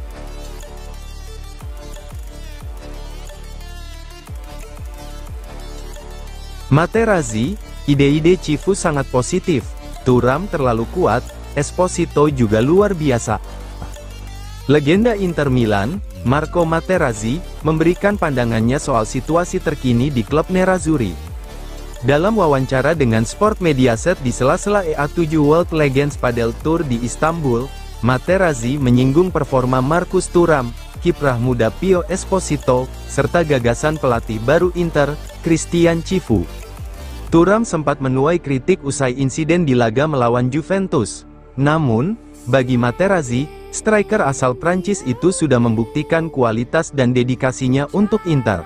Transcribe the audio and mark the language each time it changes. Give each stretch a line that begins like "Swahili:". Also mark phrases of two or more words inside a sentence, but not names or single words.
Indonesian: Materazzi, ide-ide Cifu sangat positif. Thuram terlalu kuat, Esposito juga luar biasa. Legenda Inter Milan, Marco Materazzi, memberikan pandangannya soal situasi terkini di klub Nerazzurri. Dalam wawancara dengan Sport Mediaset di sela-sela EA7 World Legends Padel Tour di Istanbul, Materazzi menyinggung performa Marcus Thuram, kiprah muda Pio Esposito, serta gagasan pelatih baru Inter, Christian Chivu. Thuram sempat menuai kritik usai insiden di laga melawan Juventus. Namun, bagi Materazzi, striker asal Prancis itu sudah membuktikan kualitas dan dedikasinya untuk Inter.